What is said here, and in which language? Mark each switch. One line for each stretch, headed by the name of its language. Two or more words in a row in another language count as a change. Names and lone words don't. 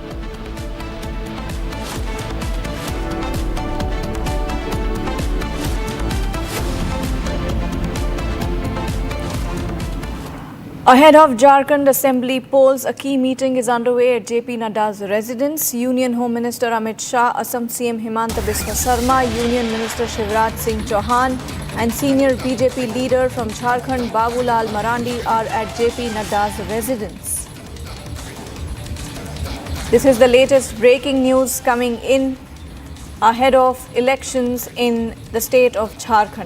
English: Ahead of Jharkhand Assembly polls, a key meeting is underway at JP Nadda's residence. Union Home Minister Amit Shah, Assam CM Himanta Biswa Sarma, Union Minister Shivraj Singh Chauhan and senior BJP leader from Jharkhand Babulal Marandi are at JP Nadda's residence. This is the latest breaking news coming in ahead of elections in the state of Jharkhand.